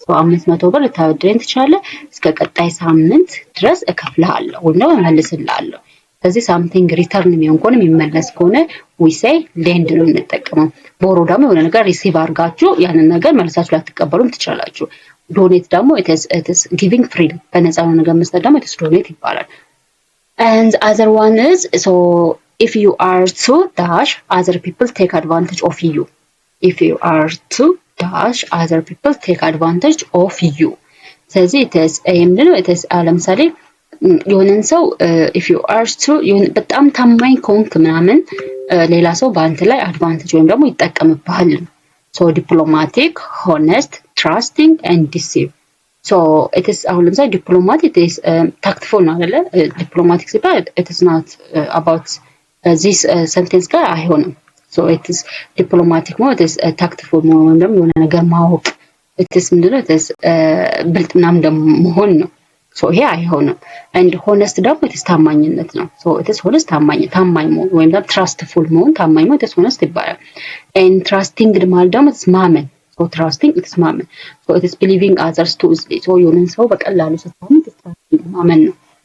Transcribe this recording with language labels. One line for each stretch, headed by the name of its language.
Amharic: 500 ብር ልታበድረኝ ትችላለህ እስከ ቀጣይ ሳምንት ድረስ እከፍልሃለሁ ወይም ደግሞ እመልስልሃለሁ። ስለዚህ ሳምቲንግ ሪተርን የሚሆን ከሆነ የሚመለስ ከሆነ
English: we say lend
Amharic: ነው የምንጠቀመው። ቦሮ ደግሞ የሆነ ነገር ሪሲቭ አድርጋችሁ ያንን ነገር መልሳችሁ ላትቀበሉም ትችላላችሁ። ዶኔት ደግሞ
English: it is giving freedom
Amharic: በነፃ የሆነ ነገር መስጠት ደግሞ it is donate ይባላል።
English: and other one is so if you are too dash other people take advantage of you. if you are too dash other people take advantage of you.
Amharic: ስለዚህ it is ምንድነው it is ለምሳሌ የሆነን ሰው
English: if you are too
Amharic: በጣም ታማኝ ከሆንክ ምናምን ሌላ ሰው በአንተ ላይ አድቫንቴጅ ወይም ደግሞ ይጠቀምብሃል።
English: so diplomatic, honest, trusting and deceive. so it is
Amharic: አሁን ለምሳሌ
English: diplomatic it is tactful
Amharic: ነው አይደለ? diplomatic ሲባል
English: it is not about this sentence
Amharic: ጋር አይሆንም። so it is diplomatic ነው it is tactful ነው ወይም ደግሞ የሆነ ነገር ማወቅ it is ምንድነው it is ብልጥ ምናምን ደግሞ መሆን ነው። so ይሄ አይሆንም። and honest ደግሞ it is ታማኝነት ነው። so it is honest ታማኝ መሆን ወይም ደግሞ trustful መሆን ታማኝ መሆን it is honest ይባላል። and trusting ማለት ደግሞ it is ማመን so trusting it is ማመን
English: so it is believing others too easily
Amharic: so የሆነን ሰው በቀላሉ ስታምን it is trusting ማመን ነው።